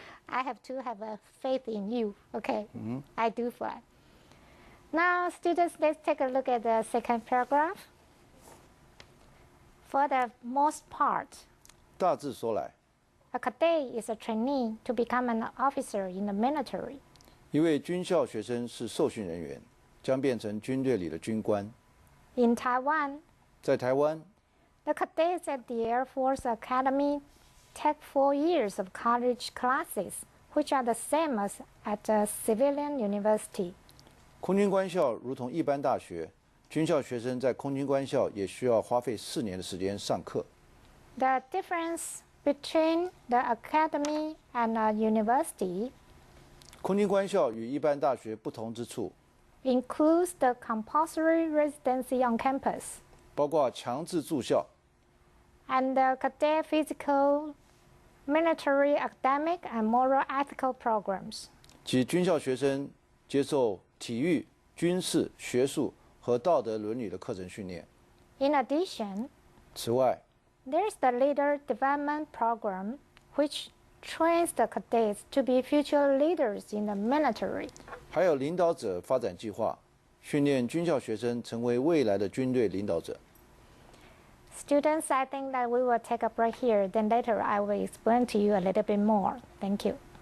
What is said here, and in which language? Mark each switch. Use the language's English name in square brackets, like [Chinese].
[English] I have to have a faith in you. Okay. I do fly. Now, students, let's take a look at the second paragraph. For the most part, [Chinese] 大致说来， [English] a cadet is a trainee to become an officer in the military. [Chinese] 一位军校学生是受训人员，将变成军队里的军官。 [English] In Taiwan, [Chinese] 在台湾， [English] the cadets at the Air Force Academy take 4 years of college classes, which are the same as at a civilian university. [Chinese] 空军官校如同一般大学，军校学生在空军官校也需要花费4年的时间上课。 [English] The difference between the academy and a university [Chinese] 空军官校与一般大学不同之处， [English] includes the compulsory residency on campus [Chinese] 包括强制住校、 [English] and the cadet physical, military, academic, and moral ethical programs. [Chinese] 及军校学生接受体育、军事、学术和道德伦理的课程训练。 [English] In addition, [Chinese] 此外， [English] there's the leader development program, which trains the cadets to be future leaders in the military. [Chinese] 还有领导者发展计划，训练军校学生成为未来的军队领导者。 [English] Students, I think that we will take a break here. Then later I will explain to you a little bit more. Thank you.